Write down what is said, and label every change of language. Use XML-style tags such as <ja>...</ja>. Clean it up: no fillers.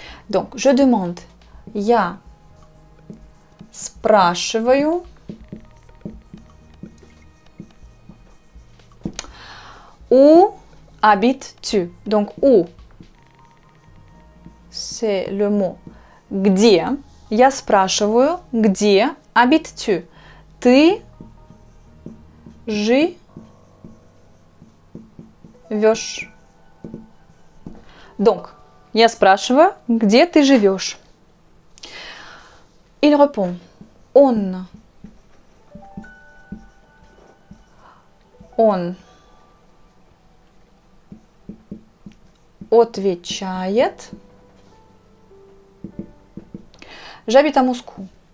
<fr>Donc, je demande,</fr> <ru>я спрашиваю,</ru> <fr>où habites-tu? Donc, où, c'est le mot где.</fr> <ru>Я спрашиваю, где</ru> <fr>habites-tu?</fr> <ru>Ты живешь. Donc, я спрашиваю, где ты живешь?</ru> <fr>Il répond,</fr> <ru>он отвечает,</ru> <fr>j'habite à Moscou.</fr>